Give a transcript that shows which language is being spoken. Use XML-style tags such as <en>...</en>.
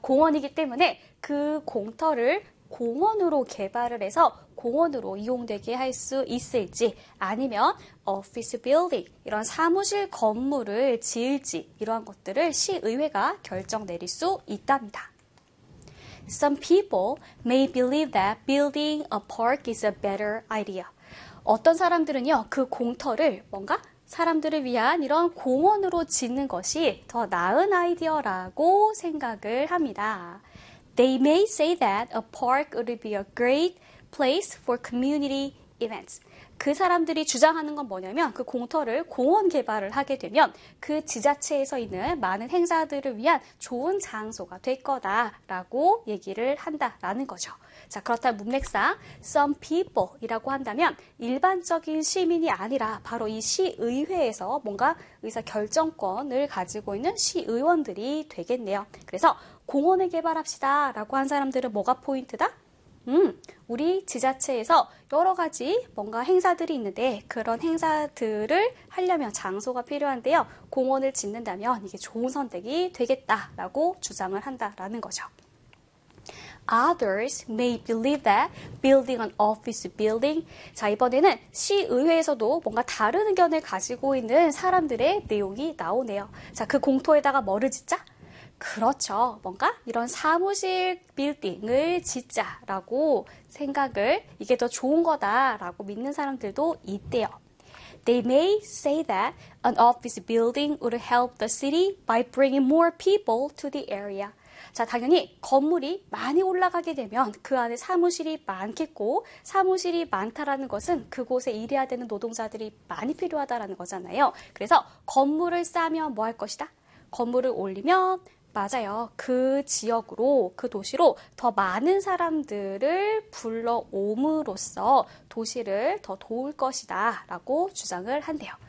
<ko>공원이기 때문에 그 공터를 공원으로 개발을 해서 공원으로 이용되게 할수 있을지, 아니면 office building, 이런 사무실 건물을 지을지, 이러한 것들을 시의회가 결정 내릴 수 있답니다.</ko> <en>Some people may believe that building a park is a better idea.</en> <ko>어떤 사람들은요, 그 공터를 뭔가 사람들을 위한 이런 공원으로 짓는 것이 더 나은 아이디어라고 생각을 합니다.</ko> <en>They may say that a park would be a great place for community events.</en> <ko>그 사람들이 주장하는 건 뭐냐면 그 공터를 공원 개발을 하게 되면 그 지자체에서 있는 많은 행사들을 위한 좋은 장소가 될 거다라고 얘기를 한다라는 거죠. 자, 그렇다면 문맥상 some people이라고 한다면 일반적인 시민이 아니라 바로 이 시의회에서 뭔가 의사 결정권을 가지고 있는 시의원들이 되겠네요. 그래서 공원을 개발합시다라고 한 사람들은 뭐가 포인트다? 우리 지자체에서 여러 가지 뭔가 행사들이 있는데 그런 행사들을 하려면 장소가 필요한데요. 공원을 짓는다면 이게 좋은 선택이 되겠다라고 주장을 한다라는 거죠.</ko> <en>Others may believe that building an office building.</en> <ko>자, 이번에는 시의회에서도 뭔가 다른 의견을 가지고 있는 사람들의 내용이 나오네요. 자, 그 공터에다가 뭐를 짓자? 그렇죠. 뭔가 이런 사무실 빌딩을 짓자라고 생각을 이게 더 좋은 거다라고 믿는 사람들도 있대요.</ko> <en>They may say that an office building would help the city by bringing more people to the area.</en> <ko>자, 당연히 건물이 많이 올라가게 되면 그 안에 사무실이 많겠고, 사무실이 많다라는 것은 그곳에 일해야 되는 노동자들이 많이 필요하다라는 거잖아요. 그래서 건물을 쌓으면 뭐할 것이다? 건물을 올리면 맞아요. 그 지역으로, 그 도시로 더 많은 사람들을 불러옴으로써 도시를 더 도울 것이다 라고 주장을 한대요.</ko>